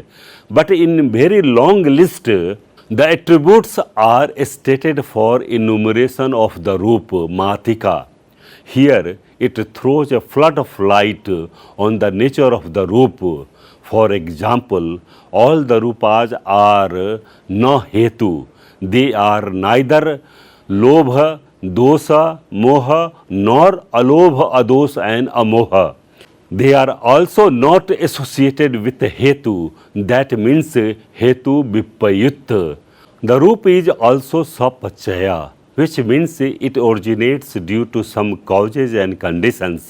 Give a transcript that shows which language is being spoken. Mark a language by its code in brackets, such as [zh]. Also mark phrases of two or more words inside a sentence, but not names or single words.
[en] But in very long list, the attributes are stated for enumeration of the [pi] Rupa Matika. [en] Here it throws a flood of light on the nature of the Rupa. For example, all the Rupas are [pi] na hetu. [en] They are neither [pi] lobha, dosa, moha, [en] nor [pi] alobha, ados [en] and amoha. They are also not associated with hetu. That means [pi] hetu vipayut. [en] The Rup is also sapachaya, which means it originates due to some causes and conditions.